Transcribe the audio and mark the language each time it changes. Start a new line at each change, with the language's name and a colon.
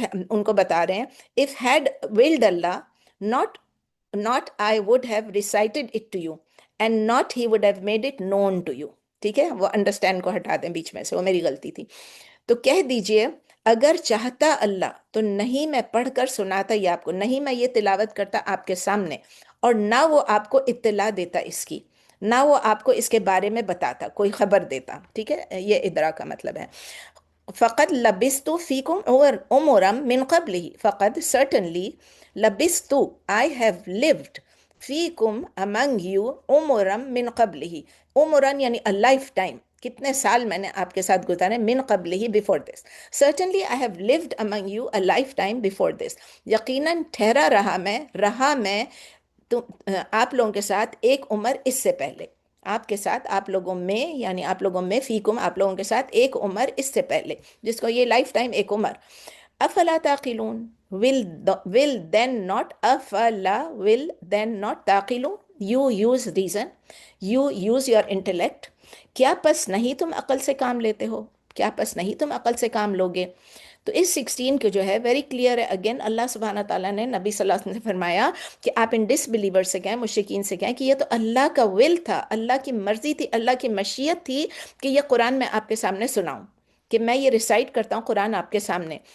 English: ان کو بتا رہے ہیں، if had willed Allah، not I would have recited it to you، and not he would have made it known to you۔
Urdu: ٹھیک ہے، وہ understand کو ہٹا دیں بیچ میں سے، وہ میری غلطی تھی۔ تو کہہ دیجئے اگر چاہتا اللہ تو نہیں میں پڑھ کر سناتا یہ آپ کو، نہیں میں یہ تلاوت کرتا آپ کے سامنے، اور نہ وہ آپ کو اطلاع دیتا اس کی، نہ وہ آپ کو اس کے بارے میں بتاتا، کوئی خبر دیتا۔ ٹھیک ہے، یہ ادراک کا مطلب ہے۔
Arabic: فقد لبثت فيكم عمرا من قبله.
English: فقد certainly لبثت I have lived
Arabic: فيكم
English: among you
Arabic: عمرا من قبله.
Urdu: عمرا یعنی
English: a lifetime.
Urdu: کتنے سال میں نے آپ کے ساتھ گزارے من قبله
English: before this. Certainly I have lived among you a lifetime before this.
Urdu: یقیناً ٹھہرا رہا میں آپ لوگوں کے ساتھ ایک عمر اس سے پہلے. آپ کے ساتھ آپ لوگوں میں یعنی آپ لوگوں میں فیکم آپ لوگوں کے ساتھ ایک عمر اس سے پہلے، جس کو یہ لائف ٹائم ایک عمر.
Arabic: افلا تعقلون
English: will then not افلا will then not تعقلون. You use reason, you use your intellect.
Urdu: کیا پس نہیں تم عقل سے کام لیتے ہو؟ کیا پس نہیں تم عقل سے کام لوگے؟ تو اس 16 کے جو ہے ویری کلیئر ہے. اگین اللہ سبحانہ تعالیٰ نے نبی صلی اللہ علیہ وسلم سے فرمایا کہ آپ ان ڈس بلیور سے کہیں، مشرکین سے کہیں کہ یہ تو اللہ کا ول تھا، اللہ کی مرضی تھی، اللہ کی مشیت تھی کہ یہ قرآن میں آپ کے سامنے سناؤں، کہ میں یہ ریسائٹ کرتا ہوں قرآن آپ کے سامنے.